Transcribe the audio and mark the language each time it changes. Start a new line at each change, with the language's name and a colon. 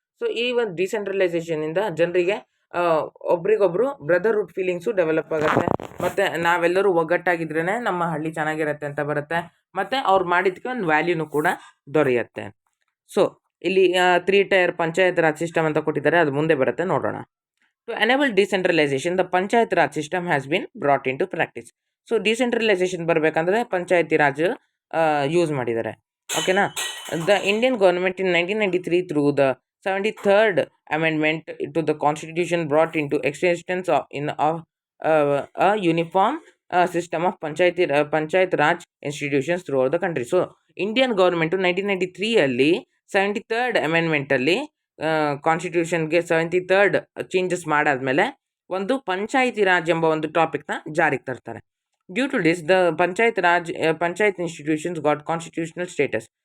Kannada: So ಈ ಒಂದು decentralisation ಇಂದ ಜನರಿಗೆ ಒಬ್ರಿಗೊಬ್ರು ಬ್ರದರ್ಹುಡ್ ಫೀಲಿಂಗ್ಸು ಡೆವಲಪ್ ಆಗುತ್ತೆ, ಮತ್ತು ನಾವೆಲ್ಲರೂ ಒಗ್ಗಟ್ಟಾಗಿದ್ರೇ ನಮ್ಮ ಹಳ್ಳಿ ಚೆನ್ನಾಗಿರುತ್ತೆ ಅಂತ ಬರುತ್ತೆ, ಮತ್ತು ಅವ್ರು ಮಾಡಿದ್ದಕ್ಕೆ ಒಂದು ವ್ಯಾಲ್ಯೂನು ಕೂಡ ದೊರೆಯುತ್ತೆ. ಸೊ ಇಲ್ಲಿ 3 ಟೈರ್ ಪಂಚಾಯತ್ ರಾಜ್ ಸಿಸ್ಟಮ್ ಅಂತ ಕೊಟ್ಟಿದ್ದಾರೆ, ಅದು ಮುಂದೆ ಬರುತ್ತೆ, ನೋಡೋಣ.
English: To enable decentralization, the Panchayat Raj system has been brought into practice.
Kannada: So decentralisation ಬರಬೇಕಂದ್ರೆ ಪಂಚಾಯತಿ ರಾಜ್ ಯೂಸ್ ಮಾಡಿದ್ದಾರೆ. ಓಕೆನಾ.
English: The Indian government in 1993 through the 73rd amendment to the constitution brought into existence a uniform system of panchayat raj institutions throughout the country.
Kannada: So Indian government 1993 ಅಲ್ಲಿ 73rd amendment ಅಲ್ಲಿ ಕಾನ್ಸ್ಟಿಟ್ಯೂಷನ್ಗೆ 73rd changes ಮಾಡಾದ್ಮೇಲೆ ಒಂದು ಪಂಚಾಯತಿ ರಾಜ್ ಎಂಬ ಒಂದು ಟಾಪಿಕ್ನ ಜಾರಿಗೆ ತರ್ತಾರೆ.
English: Due to this the panchayat institutions got constitutional status.